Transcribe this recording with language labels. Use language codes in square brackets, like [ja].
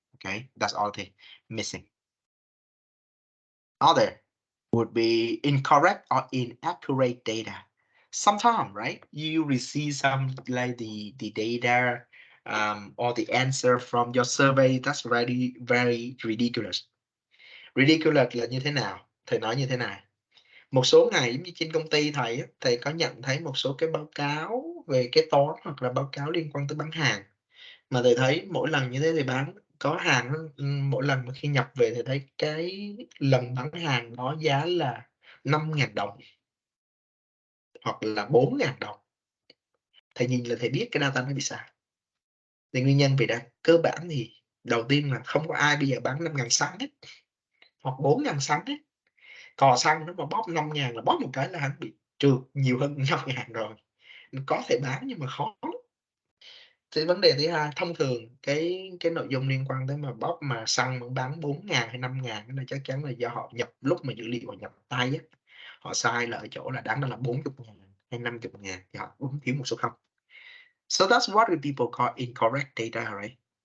[en] Okay, that's all they missing. Other would be incorrect or inaccurate data. Sometimes, right, you receive some like the data or the answer from your survey that's very ridiculous. [vi] Ridiculous là như thế nào? Thầy nói như thế này. Một số ngày giống như trên công ty thầy có nhận thấy một số cái báo cáo về kế toán hoặc là báo cáo liên quan tới bán hàng. Mà thầy thấy mỗi lần như thế thì có hàng mỗi lần mà khi nhập về thì thấy cái lần bán hàng đó giá là 5.000 đồng hoặc là 4.000 đồng. Thầy nhìn là thầy biết cái data nó bị sai. Thì nguyên nhân vì đã cơ bản thì đầu tiên là không có ai bây giờ bán 5.000 xăng hết hoặc 4.000 xăng hết. Cò xăng nó mà bóp 5.000 là bóp một cái là hắn bị trượt nhiều hơn 5.000 rồi. Có thể bán nhưng mà khó. Cái vấn đề thứ hai, thông thường cái nội dung liên quan tới mà bot mà xăng mà bán 4.000 hay 5.000 cái này chắc chắn là do họ nhập lúc mà dữ liệu họ nhập tay á, họ sai là ở chỗ là đáng ra là 40.000 hay 50.000 thì họ đúng thiếu một số không. [en] So that's what people call incorrect data, right?